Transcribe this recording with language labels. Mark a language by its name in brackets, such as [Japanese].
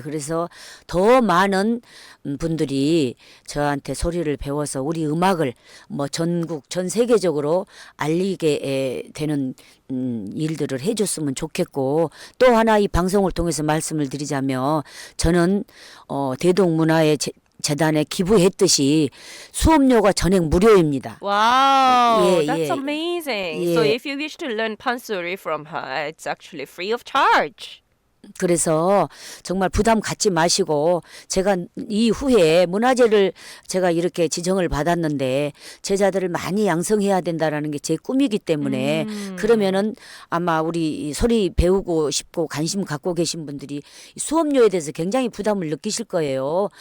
[Korean] 그래서 더 많은 분들이 저한테 소리를 배워서 우리 음악을 뭐 전국 전 세계적으로 알리게 되는 일들을 해줬으면 좋겠고, 또 하나 이 방송을 통해서 말씀을 드리자면 저는 대동문화의 재단에 기부했듯이 수업료가 전액 무료입니다. [English] Wow, [Korean] 예, [English] that's [Korean] 예. [English] amazing. [Korean] 예. [English] So if you wish to learn pansori from her, it's actually free of charge. [Korean] 그래서 정말 부담 갖지 마시고, 제가 이후에 문화재를 제가 이렇게 지정을 받았는데 제자들을 많이 양성해야 된다라는 게 제 꿈이기 때문에 그러면은 아마 우리 이 소리 배우고 싶고 관심 갖고 계신 분들이 수업료에 대해서 굉장히 부담을 느끼실 거예요.